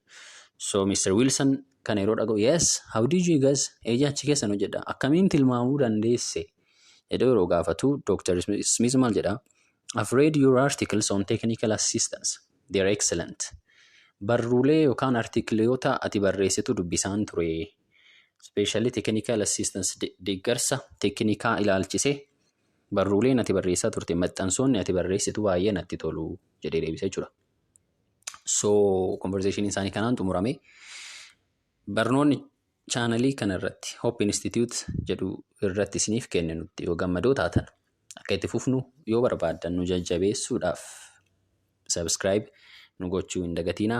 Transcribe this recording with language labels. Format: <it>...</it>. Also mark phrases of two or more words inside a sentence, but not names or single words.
<om>So Mr. Wilson kan yeroo dhaga'u,</om> <en>Yes, how did you guys</en> <om>achi keessan hojjedha akkamiin tilmaamuu dandeesse jedhee yeroo gaafatu Dr. Smith maal jedha,</om> <en>I've read your articles on technical assistance. They are excellent.</en> <om>Barruulee yookaan artikiliyoota ati barreessitu dubbisaan ture.</om> <en>Especially technical assistance</en> <om>deeggarsa teknikaa ilaalchise barruuleen ati barreessaa turte maxxansoonni ati barreessitu baay'ee natti tolu jedhee deebisee jechuudha. So conversation isaanii kanaan xumurame. Barnoonni chaanalii kanarratti Hope Institute jedhu irratti isiniif kenninutti yoo gammadoo taatan akka itti fufnu yoo barbaaddan nu jajjabeessuudhaaf subscribe nu gochuu hin dagatinaa.</om>